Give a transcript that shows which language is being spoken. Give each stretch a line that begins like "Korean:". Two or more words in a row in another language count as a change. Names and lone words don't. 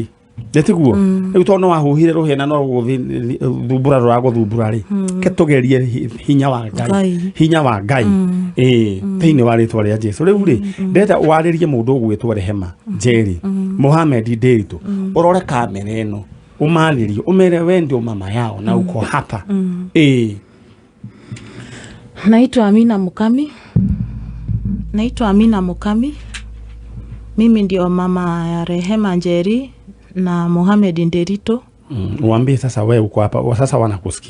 Kikuyu: Nĩtiguo rĩu tondũ no wahuhire rũhĩa no gũthumbũra rũragũthumbũra rĩ ke tũgerie hinya wa Ngai thĩinĩ wa rĩtwa rĩa Jesũ. Rĩu rĩ ndĩrenda warĩrie mũndũ ũgwĩtwo Rehema Njeri Mohamed Ndiritu ũrore kamera ĩno umarĩrie umere we
Swahili: ndio mama yao na uko hapa. Naitwa Amina Mukami. Mimi ndio mama ya Rehema Njeri na Mohamed Ndiritu. Waambie sasa wewe uko hapa sasa wanakusikia.